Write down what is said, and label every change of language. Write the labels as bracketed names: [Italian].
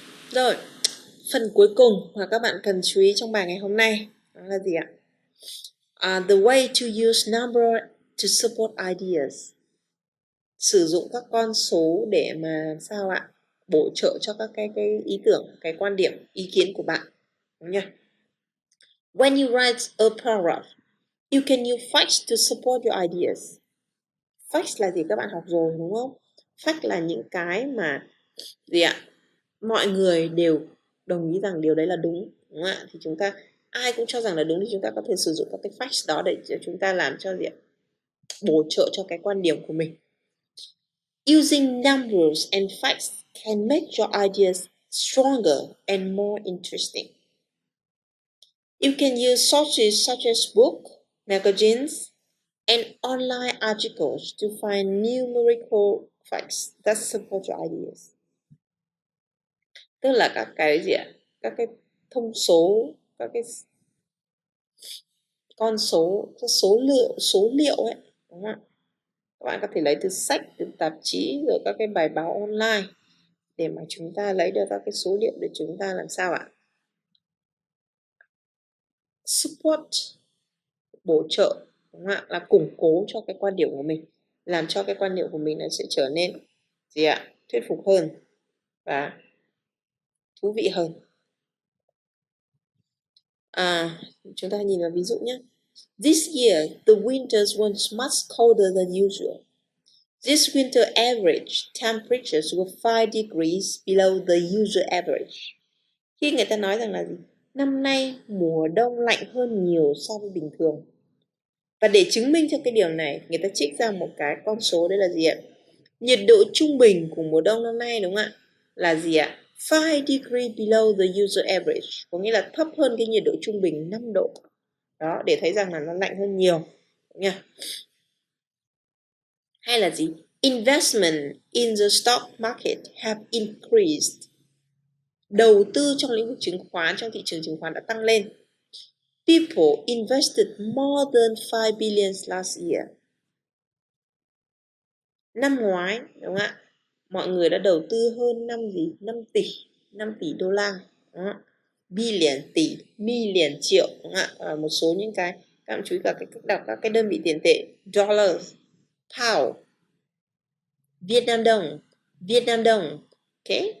[Vietnamese] Rồi, phần cuối cùng mà các bạn cần chú ý trong bài ngày hôm nay đó là gì ạ? [English] The way to use number to support ideas. [Vietnamese] Sử dụng các con số để mà sao ạ? Bổ trợ cho các cái ý tưởng, cái quan điểm, ý kiến của bạn. Đúng nhỉ? [English] When you write a paragraph, you can use facts to support your ideas. [Vietnamese] Facts là gì các bạn học rồi đúng không? Fact là những cái mà gì ạ? Mọi người đều đồng ý rằng điều đấy là đúng không ạ? Thì chúng ta ai cũng cho rằng là đúng thì chúng ta có thể sử dụng các cái facts đó để chúng ta làm cho gì ạ? Bổ trợ cho cái quan điểm của mình. [English] Using numbers and facts can make your ideas stronger and more interesting. You can use sources such as books, magazines, and online articles to find numerical facts that support your ideas. [Vietnamese] Tức là các cái gì ạ? Các cái thông số, các cái con số, các số liệu ấy, đúng không ạ? Các bạn có thể lấy từ sách, từ tạp chí, rồi các cái bài báo online để mà chúng ta lấy được các cái số liệu để chúng ta làm sao ạ? Support, bổ trợ, đúng không ạ? Là củng cố cho cái quan điểm của mình, làm cho cái quan điểm của mình nó sẽ trở nên gì ạ? Thuyết phục hơn và thú vị hơn. Chúng ta nhìn vào ví dụ nhé. [English] This year, the winters were much colder than usual. This winter average temperatures were 5 degrees below the usual average. [Vietnamese] Khi người ta nói rằng là gì? Năm nay mùa đông lạnh hơn nhiều so với bình thường. Và để chứng minh cho cái điều này, người ta trích ra một cái con số đấy là gì ạ? Nhiệt độ trung bình của mùa đông năm nay đúng không ạ? Là gì ạ? [English] 5 degrees below the usual average. [Vietnamese] Có nghĩa là thấp hơn cái nhiệt độ trung bình 5 độ. Đó, để thấy rằng là nó lạnh hơn nhiều. Đúng không? Hay là gì? [English] Investment in the stock market have increased [Vietnamese] đầu tư trong lĩnh vực chứng khoán, trong thị trường chứng khoán đã tăng lên. [English] People invested more than 5 billion last year. [Vietnamese] Năm ngoái, đúng không ạ? Mọi người đã đầu tư hơn 5 tỷ đô la. Đúng không? Billion tỷ, million triệu, đúng không ạ? Một số những cái các bạn chú ý cả cái cách đọc các cái đơn vị tiền tệ: dollars, pound, Việt Nam đồng. Ok.